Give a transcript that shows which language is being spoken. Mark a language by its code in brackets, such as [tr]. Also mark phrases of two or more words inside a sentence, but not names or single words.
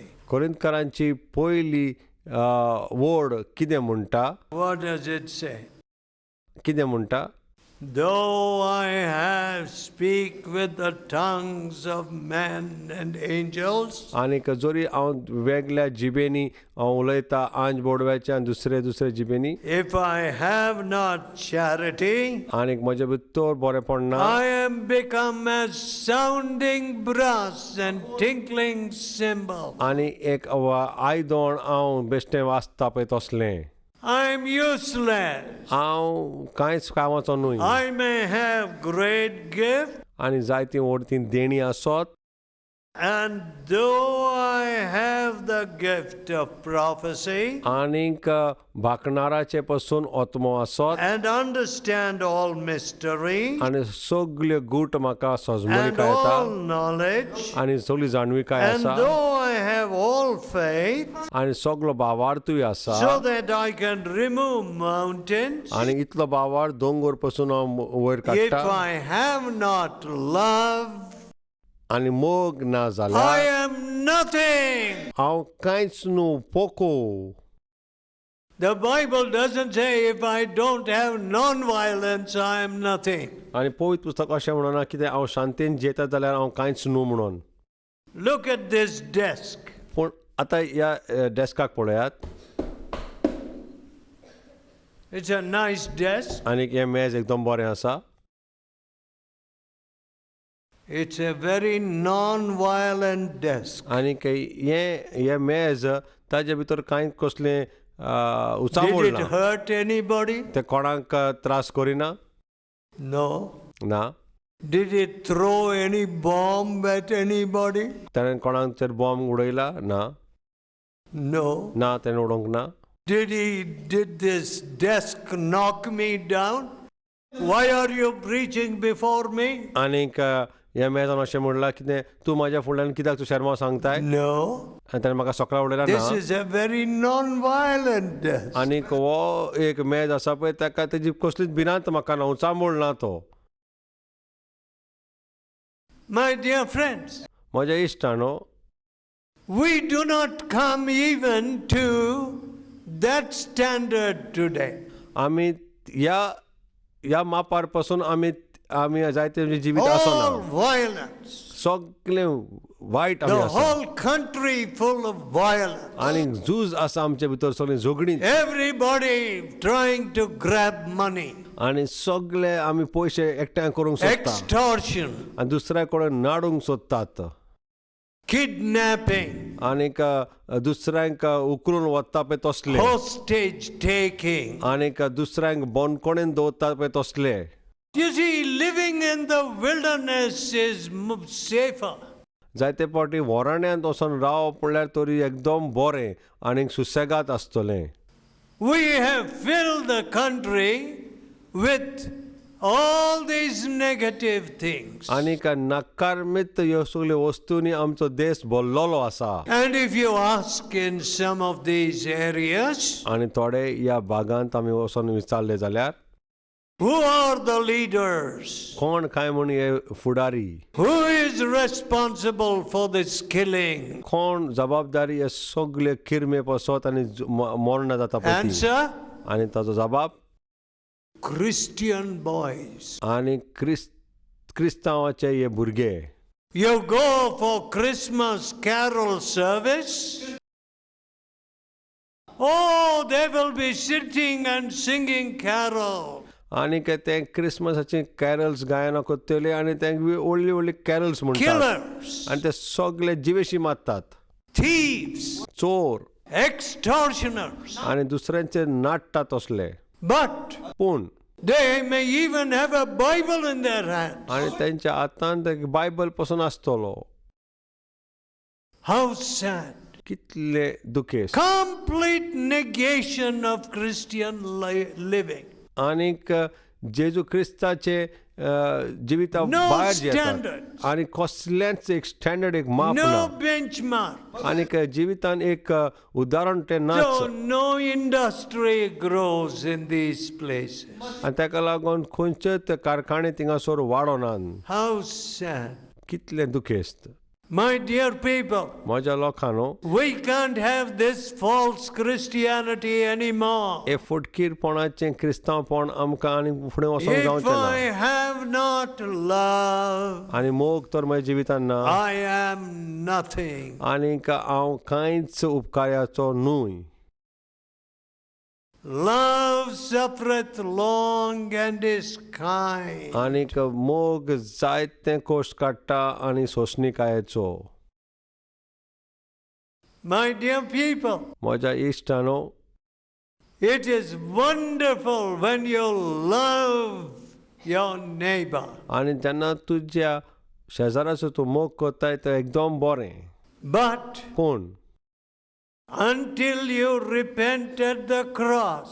[kok] कोरिंथकारांची पयली वड कितें म्हणटा? [en] What does it say? [kok] कितें म्हणटा? [en] Though I speak with the tongues of men and angels, [kok] आनीक जोरी हांव वेगळ्या जिबेनी हांव उलयता आंज बोडव्याच्या आनी दुसरे जिबेनी [en] if I have not charity, [kok] आनीक म्हजे भितर बरेंपण ना [en] I am become as sounding brass and tinkling cymbal. [kok] आनी एक आयदोण हांव बेश्टें वाजता पळय तसलें. [en] I am useless. [kok] हांव कांयच कामाचो न्हय. [en] I may have great gift, [kok] आनी जायतीं व्हडतीं देणी आसत [en] and though I have the gift of prophecy [kok] आनीक भाकणाराचे पासून आत्मो आसत [en] and understand all mysteries [kok] आनी सगल्यो गूट म्हाका सजमणी [en] and [kok] कळटा [en] all knowledge, [kok] आनी सगळी जाणविकाय [en] and [kok] आसा [en] though I have all faith, [kok] आनी सगलो भावार्थूय आसा [en] so that I can remove mountains, [kok] आनी इतलो भावार्थ दोंगर पासून हांव वयर [en] if [kok] काडटा [en] I have not love, [kok] आनी मोग ना [en] I [kok] जाल्यार [en] am nothing. [kok] हांव कांयच न्हू पोको. [en] The Bible doesn't say if I don't have non-violence, I am nothing. [kok] आनी पवित्र पुस्तक अशें म्हणना कितें हांव शांतीन जेता जाल्यार हांव कांयच न्हू म्हणून. [en] Look at this desk. [kok] पूण आतां ह्या डेस्काक पळयात. [en] It's a nice desk. [kok] आनीक हें मेज एकदम बरें आसा. [en] It's a very non-violent desk. [kok] आनीक हें मेज ताजे भितर कांय कसलें [en] Did [kok] उचामोळ [en] it [kok] ना. [en] hurt anybody? [kok] ते कोणाक त्रास करिना? [en] No. [kok] ना. [en] Did it throw any bomb at anybody? [kok] ताणें कोणाचेर बॉम्ब उडयला? ना. [en] No. [kok] ना ताणें उडोवंक ना. [en] Did this desk knock me down? Why are you preaching before me? [kok] आनीक ह्या मेजान अशें म्हणलां कितें तूं म्हाज्या फुडल्यान कित्याक तूं शर्मा सांगताय? [en] No. [kok] आनी ताणें म्हाका सकाळ उडयला [en] This [kok] ना. [en] is a very non-violent desk. [kok] आनीक हो एक मेज आसा पळय ताका तेजी कसलीच भिरांत म्हाका ना, उचामोळ ना तो. [en] My dear friends, [kok] म्हज्या इश्टानो, [en] we do not come even to that standard today. [kok] आमी ह्या मापार पासून आमी जायते जिवीत [en] All [kok] आसना. [en] violence. [kok] सगळे वायट आमी [en] The [kok] आसा [en] whole country full of violence. [kok] आनी झूज आसा आमचे भितर सगळी झगडी [en] Everybody trying to grab money. [kok] आनी सगळे आमी पयशे एकठांय करूंक सोदता [en] Extortion. [kok] आनी दुसऱ्या कडेन नाडूंक सोदतात [en] Kidnapping. [kok] आनीक दुसऱ्यांक उखलून वता पळय तसले [en] Hostage taking. [kok] आनीक दुसऱ्यांक बोनकोणेन दवरता पळय तसले. [en] You see, living in the wilderness is safer. [kok] जायते फावटी वराण्यांत वचून रावप म्हणल्यार तरी एकदम बरें आनीक सुसेगाद आसतलें. [en] We have filled the country with all these negative things. [kok] आनीक नकारमीत ह्यो सगल्यो वस्तूंनी आमचो देश भरलेलो आसा. [en] And if you ask in some of these areas, [kok] आनी थोडे ह्या भागांत आमी वचून विचारले जाल्यार [en] who are the leaders? [kok] कोण काय म्हूण हे फुडारी, [en] Who is responsible for this killing? [kok] कोण जबाबदारी हे सगळे किरमे पसत आनी मरण जाता पळय ती. [en] Answer? [kok] आनी ताचो जबाब [en] Christian boys. [kok] आनी क्रिस्तांवाचे हे भुरगे. [en] You go for Christmas carol service. Oh, they will be sitting and singing carol. [kok] आनीक ते क्रिसमसाची कॅरल्स गायना करतले आनी तांकां व्हडली व्हडली कॅरल्स म्हणटात [en] Killers, [kok] आनी ते सगळे जिवेशी मारतात. [en] thieves, [kok] चोर [en] extortioners. [kok] आनी दुसऱ्यांचे नाडटात तसले. [en] But [kok] पूण [en] they may even have a Bible in their hands. [kok] आनी तांच्या हातांत एक बायबल पासून आसतलो. [en] How sad. [kok] कितले दुखेस. [en] Complete negation of Christian living. [kok] आनीक जेजू क्रिस्ताचे जिविता [en] No [kok] भायर [en] standards. [kok] येतात आनी कसल्याच एक स्टँडर्ड एक माप [en] No [kok] ना [en] benchmark. [kok] आनीक जिवितान एक उदाहरण ते [en] So [kok] नाच [en] no industry grows in these places. [kok] आनी ताका लागून खंयचेच कारखाने थिंगासोर वाडोनात. [en] How sad. [kok] कितले दुखेस्त. [en] My dear people, [kok] म्हज्या लोकांनो, [en] we can't have this false Christianity anymore. [kok] हे फुटकीरपणाचें क्रिस्तांवपण आमकां आनी फुडें वचोंक [en] If [kok] जावचें [en] I [kok] ना. [en] have not love, [kok] आनी मोग तर म्हज्या जिवितान ना [en] I am nothing. [kok] आनीक हांव कांयच उपकाराचो न्हूय. [en] Love suffereth long and is kind. [kok] आनीक मोग जायते कोश्ट काडटा आनी सोंसणीकायेचो. [en] My dear people, [kok] म्हज्या इश्टानो, [en] it is wonderful when you love your neighbor. [kok] आनी जेन्ना तुज्या शेजाराचो तूं मोग करताय तें एकदम बरें. [en] But [kok] पूण [en] until you repent at the cross,